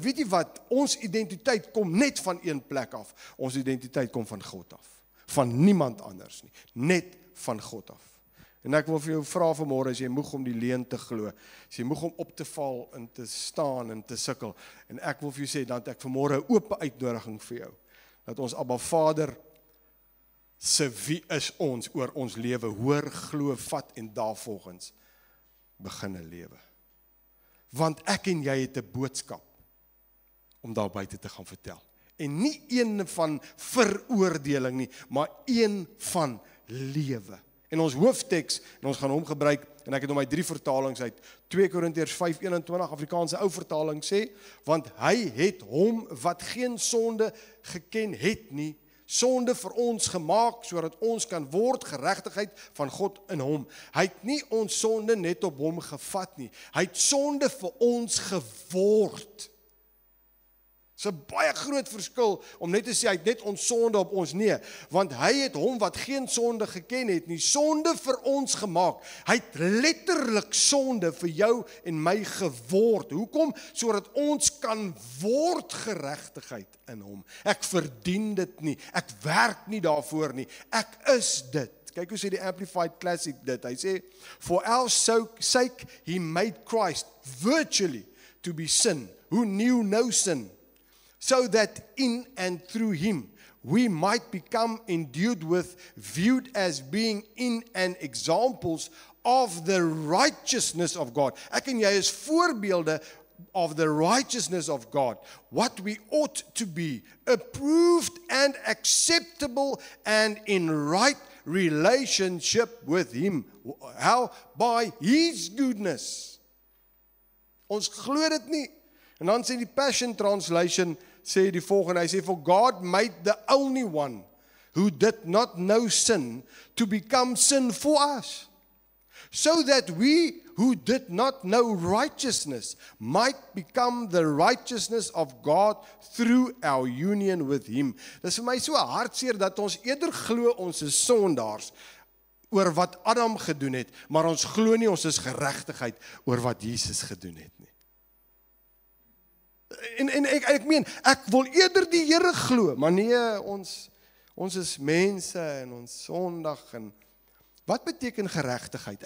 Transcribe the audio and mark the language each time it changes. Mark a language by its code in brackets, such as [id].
[af] Weet jy wat, ons identiteit kom net van een plek af. Ons identiteit kom van God af. Van niemand anders nie. Net van God af. En ek wil vir jou vra vanmôre, as jy moeg om die leuen te glo, as jy moeg om op te val en te staan en te sukkel, en ek wil vir jou sê, dat ek vanmôre 'n oop uitnodiging vir jou, dat ons Abba Vader se wie is ons oor ons lewe, hoor, glo, vat en daarvolgens begin 'n lewe. Want ek en jy het 'n boodskap om daar buite te gaan vertel. En nie een van veroordeling nie, maar een van lewe En ons hoofteks, en ons gaan hom gebruik, en ek het hom uit 3 vertalings uit, 2 Korintiërs 5:21, Afrikaanse ou vertaling sê, want hy het hom wat geen sonde geken het nie, sonde vir ons gemaak, sodat ons kan word geregtigheid van God in hom. Hy het nie ons sonde net op hom gevat nie, hy het sonde vir ons geword. Dis 'n baie groot verskil om net te sê hy het net ons sonde op ons, nee, want hy het hom wat geen sonde geken het nie, sonde vir ons gemaak. Hy het letterlik sonde vir jou en my geword. Hoekom? Sodat ons kan word geregtigheid in hom. Ek verdien dit nie, ek werk nie daarvoor nie, ek is dit. Kyk hoe sê die Amplified Classic dit, hy sê, [en] for our sake he made Christ virtually to be sin, who knew no sin, so that in and through him we might become endued with, viewed as being in and examples of the righteousness of God. [af] Ek en jy is voorbeelde [en] of the righteousness of God, what we ought to be, approved and acceptable and in right relationship with him. How? By his goodness. [af] Ons glo dit nie. En dan sê die Passion Translation, sê die volgende, hy sê, [en] for God made the only one who did not know sin to become sin for us, so that we who did not know righteousness might become the righteousness of God through our union with him. [af] Dis vir my so hartseer dat ons eerder glo ons is sondaars oor wat Adam gedoen het, maar ons glo nie ons is geregtigheid oor wat Jesus gedoen het nie. En ek meen, ek wil eerder die Here glo, maar nee, ons is mense en ons sondig en wat beteken geregtigheid?